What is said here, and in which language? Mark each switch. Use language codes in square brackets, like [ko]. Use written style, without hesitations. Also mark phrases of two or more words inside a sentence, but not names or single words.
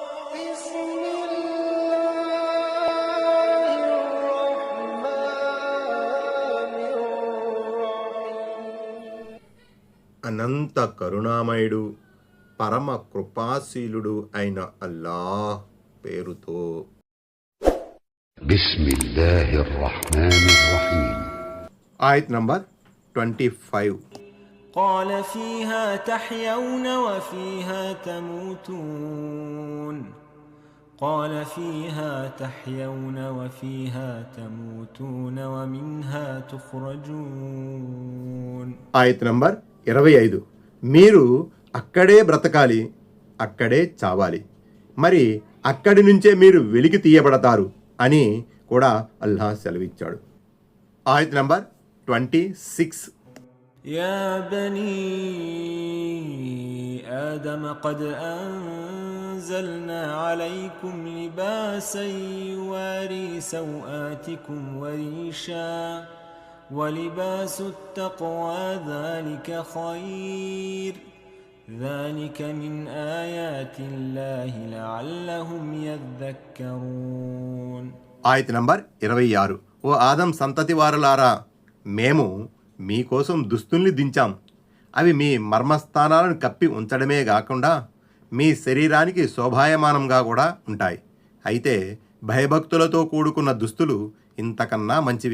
[te] అనంత కరుణామయుడు పరమ కృపాశీలుడు అయిన అల్లాహ్ పేరుతో. [ar] بسم الله الرحمن الرحيم. [te] ఆయత్ నంబర్ 25. [ar] قال فيها تحيون وفيها تموتون قال فيها تحيون وفيها تموتون ومنها تخرجون. [te] ఆయత్ నంబర్ 25. మీరు అక్కడే బ్రతకాలి, అక్కడే చావాలి, మరి అక్కడి నుంచే మీరు వెలికి తీయబడతారు అని కూడా అల్లాహ్ సెలవిచ్చాడు. ఆయత్ నంబర్ 26. [ar] يا بني آدم قد أنزلنا عليكم لباسا يواري سوآتكم وريشا ولباس التقوى ذلك خير ذلك من آيات الله لعلهم يذكرون. [te] ఆయత్ నంబర్ 26. ఓ ఆదం సంతతి వారులారా, మేము మీకోసం దుస్తుల్ని దించాం. అవి మీ మర్మస్థానాలను కప్పి ఉంచడమే కాకుండా మీ శరీరానికి శోభాయమానంగా కూడా ఉంటాయి. అయితే భయభక్తులతో కూడుకున్న దుస్తులు ఇంతకన్నా మంచివి.